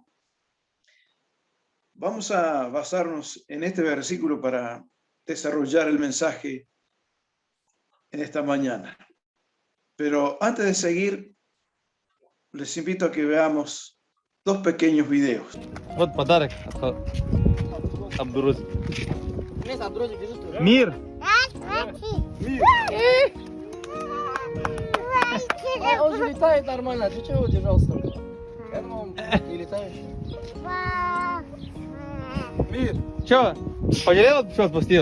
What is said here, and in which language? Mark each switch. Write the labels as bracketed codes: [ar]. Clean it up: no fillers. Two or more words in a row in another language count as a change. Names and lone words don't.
[es] Vamos a basarnos en este versículo para desarrollar el mensaje en esta mañana. Pero antes de seguir, les invito a que veamos dos pequeños videos. [ru] Вот подарок от Абдурозик. Нет, Абдурозик, держи что? Мир! Он же летает нормально, ты чего его держал столько? Я думал, он не летающий. Мир! Че? Пожалел, что отпустил?